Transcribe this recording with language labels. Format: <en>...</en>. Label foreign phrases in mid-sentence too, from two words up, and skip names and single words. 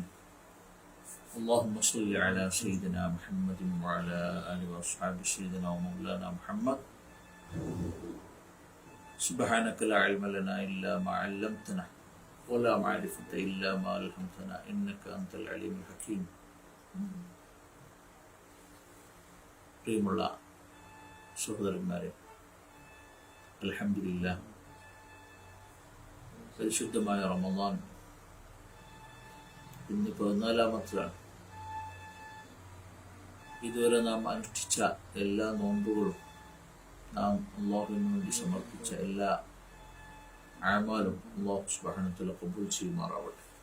<ar>اللهم صل على سيدنا محمد وعلى آله وأصحاب سيدنا ومولانا محمد. سبحانك لا علم لنا إلا ما علمتنا ولا معرفة إلا ما ألهمتنا إنك أنت العليم الحكيم.</ar> <ml>പ്രിയമുള്ള സഹോദരന്മാരെ, അൽഹംദുലില്ലാഹ്, പരിശുദ്ധമായ റമദാൻ ഇന്ന് 14-ാമത്തേതാണ്. ഇതുവരെ നാം അനുഷ്ഠിച്ച എല്ലാ നോമ്പുകളും, നാം അള്ളാഹുവിന് വേണ്ടി സമർപ്പിച്ച എല്ലാ അഅ്മാലും</ml> <ar>الله سبحانه وتعالى</ar> <ml>ഖബൂൽ ചെയ്യുമാറാവട്ടെ.</ml>